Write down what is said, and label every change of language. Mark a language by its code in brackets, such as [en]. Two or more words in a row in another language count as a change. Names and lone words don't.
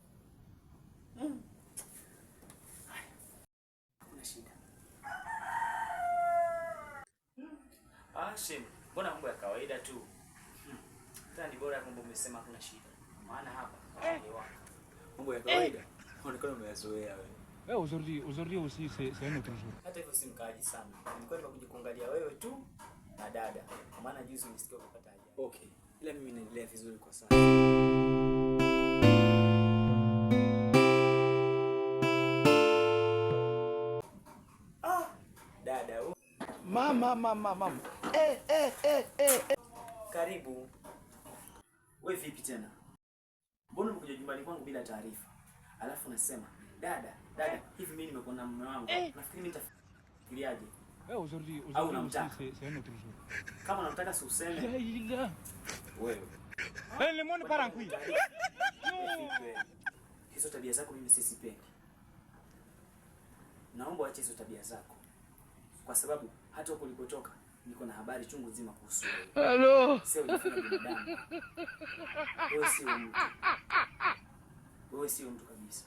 [sw] Hakuna shida. Shem, mbona mambo ya kawaida tu? Tena ni bora kwamba umesema hakuna shida. Maana hapa mambo ya kawaida. Unaonekana umeyazoea wewe. [fr] Aujourd'hui aussi c'est un autre jour. [sw] Hata hivyo si mkaaji sana. Nilikuwa nimekuja kuangalia wewe tu na dada. Kwa maana juzi nilisikia ukapata ajali. Okay. Ila mimi naendelea vizuri kwa sasa. Dada. Mama. Karibu. Wewe vipi tena? Mbona umekuja nyumbani kwangu bila taarifa? Alafu unasema, dada, hivi mimi nimekuwa na mume wangu. Nafikiri mimi nitafikiriaje? [fr] Aujourd'hui c'est un autre jour. [sw] Kama unataka si useme. Wewe. [fr] Le monde part en couille. [sw] Hizo tabia zako mimi sisipendi. Naomba uache hizo tabia zako. Kwa sababu hata huko ulipotoka niko na habari chungu nzima kuhusu wewe. Hello. Sio unafanya binadamu. Wewe sio mtu kabisa.